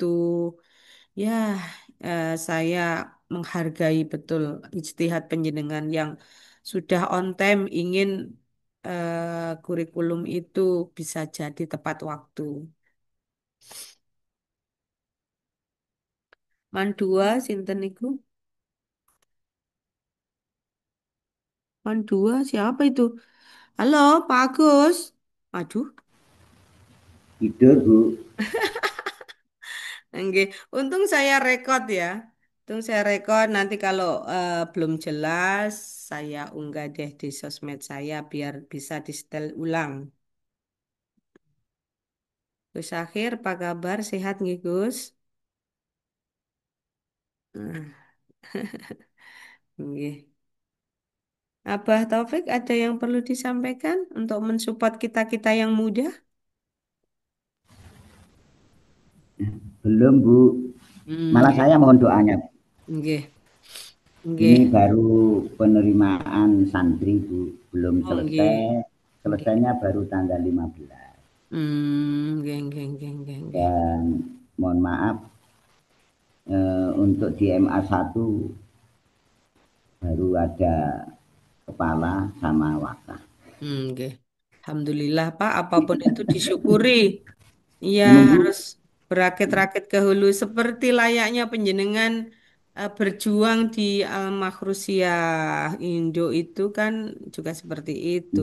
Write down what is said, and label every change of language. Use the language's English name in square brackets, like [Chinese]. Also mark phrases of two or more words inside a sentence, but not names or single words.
[Indonesian] Ya, saya menghargai betul ijtihad penjenengan yang sudah [English] on time [Indonesian] ingin kurikulum itu bisa jadi tepat waktu. [Javanese] Mandua sinten niku? [Indonesian] Mandua siapa itu? Halo, Pak Agus. Aduh, Tidur, Bu. nggih. Untung saya rekod ya. Untung saya rekod nanti kalau belum jelas saya unggah deh di sosmed saya biar bisa di-setel ulang. Gus Akhir, apa kabar? Sehat nggih, Gus? Nah, nggih. Abah Taufik ada yang perlu disampaikan untuk mensupport kita-kita yang muda? Belum, Bu. Malah Nggih, saya mohon doanya. nggih, Ini nggih. baru penerimaan santri, Bu. Belum Oh, nggih. selesai. Nggih. Selesainya baru tanggal 15. [Javanese] Nggih, nggih, nggih, nggih, nggih. [Indonesian] Dan mohon maaf, untuk di MA1 baru ada kepala sama wakil. Nggih. Alhamdulillah Pak, apapun itu disyukuri. Iya, Menunggu harus berakit-rakit ke hulu seperti layaknya penjenengan berjuang di Al-Mahrusyah Indo itu kan juga seperti itu.